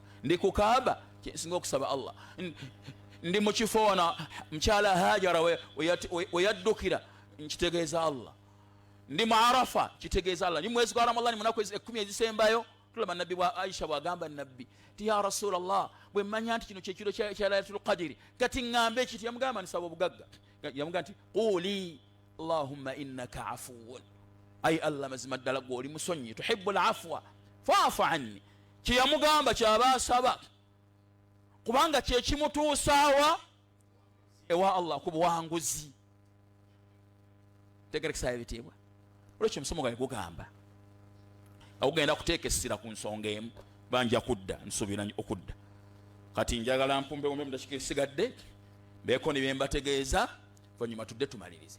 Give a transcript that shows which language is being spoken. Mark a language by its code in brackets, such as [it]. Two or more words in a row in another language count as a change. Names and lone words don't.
[lg] Ndi ku Kaaba, kyensinga okusaba Allah. Ndi mu kifo wana mukyala Hajara we yaddukira, nkitegeeza Allah. Ndi mu Arafa, kitegeeza Allah. Ndi mwezi gwa Ramadhani, mu nnaku 10 ezisembayo, tulaba nabbi wa Aisha bwagamba nabbi ti [ar] يا رسول الله, [lg] bwe mmanya nti kino kyekiro kya Laylatul Qadri, kati ŋŋambe ekiti? Yamugamba nisaba obugagga. Yamugamba nti [ar] قولي اللهم إنك عفو, [lg] ay Allah mazima ddala gwe oli musonyi, [ar] تحب العفو فاعف عني [lg] kyeyamugamba kyabasaba kubanga kyekimutuusaawa ewa Allah ku buwanguzi. Tegerekesa ebitiibwa olwekyo omusomo gwe gugamba agugenda kuteeka essira ku nsonga emu banja kudda nsuubira okudda kati njagala mpumbe mu dakika esigadde beeko ne byembategeeza oluvannyuma tudde tumalirize.